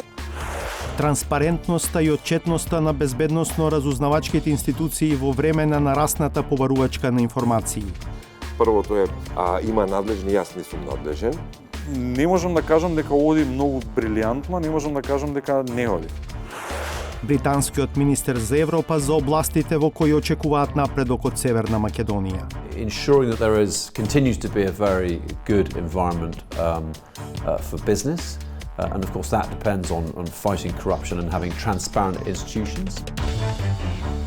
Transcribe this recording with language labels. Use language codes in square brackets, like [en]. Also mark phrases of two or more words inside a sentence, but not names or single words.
[mk] Транспарентноста и отчетноста на безбедносно-разузнавачките институции во време на нарасната побарувачка на информации. Првото е, има надлежни, јас не сум надлежен. Не можам да кажам дека оди многу брилијантно, не можам да кажам дека не оди. Британскиот министер за Европа за областите во кои очекуваат напредок од Северна Македонија. [en] Ensuring that there continues to be a very good environment for business, and of course that depends on fighting corruption and having transparent institutions.